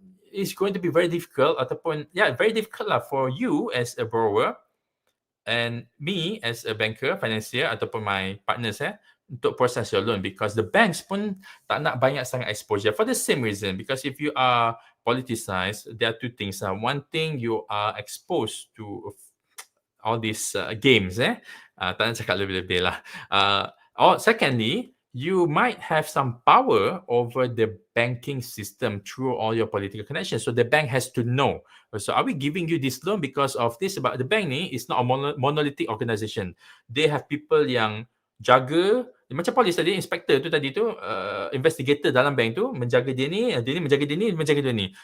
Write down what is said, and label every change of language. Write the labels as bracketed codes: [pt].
[en] It's going to be very difficult, very difficult lah for you as a borrower and me as a banker, financier, ataupun my partners untuk process your loan, because the banks [ms] pun tak nak banyak sangat [en] exposure for the same reason. Because if you are politicized, there are two things. One thing, you are exposed to all these games. [ms] Tak nak cakap lebih-lebih lah. [en] Or secondly, you might have some power over the banking system through all your political connections. So the bank has to know. So are we giving you this loan because of this? But the bank ni is not a monolithic organisation. They have people [ms] yang jaga, macam polis tadi, inspector tu tadi tu, investigator dalam bank tu menjaga dia ni menjaga dia ni, menjaga dia ni.